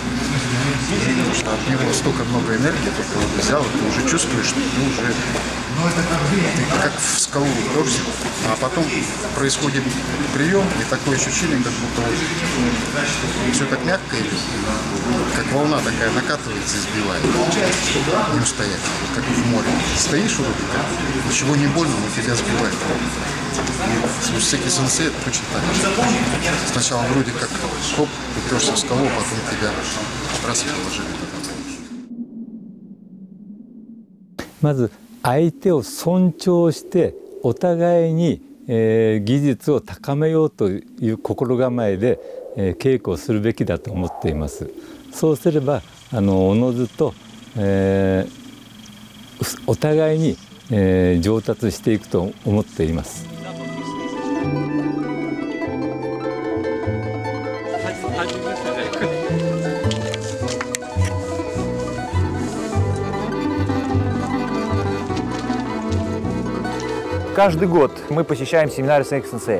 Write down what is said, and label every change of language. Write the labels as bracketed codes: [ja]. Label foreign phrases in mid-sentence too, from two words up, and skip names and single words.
[ru] Потому что от него столько много энергии, только вот взял, и ты уже чувствуешь, что ты уже ты как в скалу упрешься, а потом происходит прием, и такое ощущение, как будто вот все так мягко идет, как волна такая накатывается и сбивает. Не устоять, как в море. Стоишь вроде как, ничего не больно, но тебя сбивает. И с Усеки-сенсей это точно так же. Сначала вроде как хоп, уперся в скалу, потом тебя раз и положили. [ja] まず相手を尊重してお互いに、技術を高めようという心構えで、稽古をするべきだと思っています。そうすればおのずと、お互いに、上達していくと思っています。 [ru] Каждый год мы посещаем семинары Усеки-сенсея.